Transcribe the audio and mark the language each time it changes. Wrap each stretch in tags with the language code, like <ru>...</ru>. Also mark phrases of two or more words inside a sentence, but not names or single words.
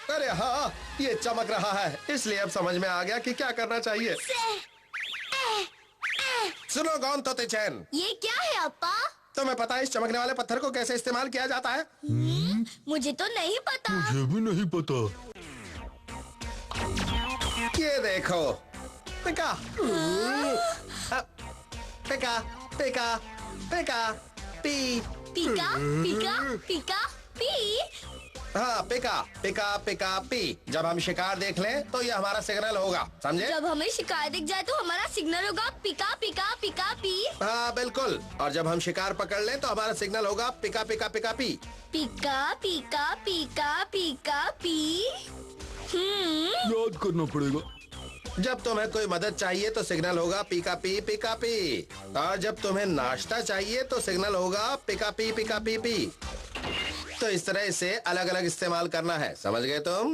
<hi>अरे हाँ, ये चमक रहा है, इसलिए अब समझ में आ गया कि क्या करना चाहिए। सुनो गौन तोते चैन, ये क्या है अप्पा? तुम्हें पता है इस चमकने वाले पत्थर को कैसे इस्तेमाल किया जाता है? मुझे तो नहीं पता। मुझे भी नहीं पता। ये देखो, पिका पिका पिका पिका पी। पिका पिका पिका पी। हाँ, पिका पिका पिका पी। जब हम शिकार देख लें तो ये हमारा सिग्नल होगा, समझे? जब हमें शिकायत दिख जाए तो हमारा सिग्नल होगा पिका पिका पिका पी। हाँ बिल्कुल। और जब हम शिकार पकड़ लें तो हमारा सिग्नल होगा पिका पिका पिका पी। पिका पिका पिका पिका पी। याद करना पड़ेगा। जब तुम्हें कोई मदद चाहिए तो सिग्नल होगा पिका पी पिका पी। और जब तुम्हें नाश्ता चाहिए तो सिग्नल होगा पिका पी पिका पी पी। तो इस तरह इसे अलग अलग इस्तेमाल करना है, समझ गए तुम?</hi>